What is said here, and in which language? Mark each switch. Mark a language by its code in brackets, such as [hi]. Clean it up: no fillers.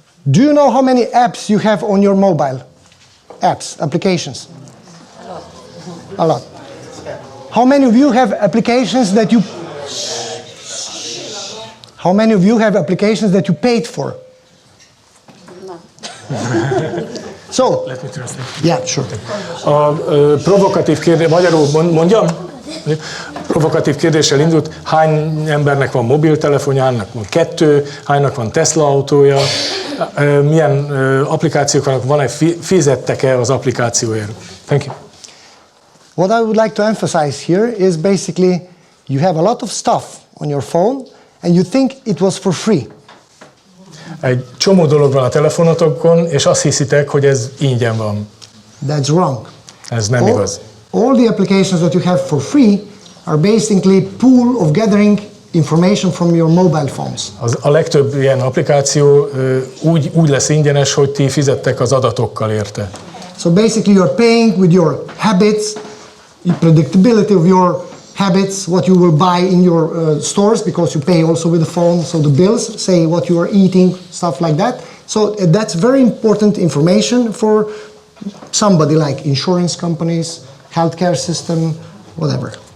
[en] Do you know how many apps you have on your mobile? Apps, applications? A lot. How many of you have applications that you... How many of you have applications that you paid for? No. So... Let me translate. Yeah, sure. [hu] A provokatív kérdés, magyarul mondjam? Provokatív kérdéssel indult, hány embernek van mobiltelefonjának, van 2, hánynak van Tesla autója, milyen applikációk vannak, van-e, fizettek-e az applikációért? [en] Thank you. What I would like to emphasize here is basically you have a lot of stuff on your phone and you think it was for free. [hu] Egy csomó dolog van a telefonotokon, és azt hiszitek, hogy ez ingyen van. [en] That's wrong. [hu] Ez nem igaz. [en] All the applications that you have for free are basically pool of gathering information from your mobile phones. [hu] A legtöbb ilyen applikáció úgy lesz ingyenes, hogy ti fizettek az adatokkal érte. [en] So basically you're paying with your habits, the predictability of your habits, what you will buy in your stores, because you pay also with the phone, so the bills say what you are eating, stuff like that. So that's very important information for somebody like insurance companies, healthcare system, whatever.